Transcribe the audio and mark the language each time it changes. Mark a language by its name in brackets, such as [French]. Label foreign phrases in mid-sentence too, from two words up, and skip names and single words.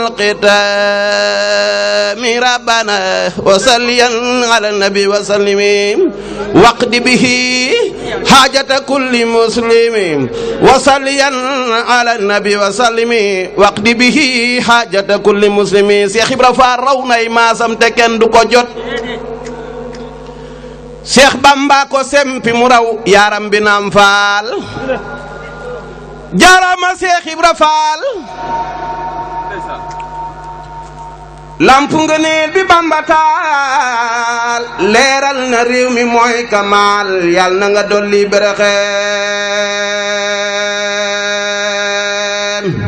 [Arabic] الختام ربنا وصليا على النبي وسلم واقض به حاجة كل مسلم وصليا على النبي وسلم واقض به حاجة كل مسلم [Wolof] Cheikh Ibra Fall raw nay maasam te kenn du ko jot Cheikh Bamba ko sempi mu raw yaram bi naam faal jaarama Cheikh Ibra Fall lampu ngëneel bi Bamba taal leeral na réew mi mooy kamaal yal na nga dolli bërëxeen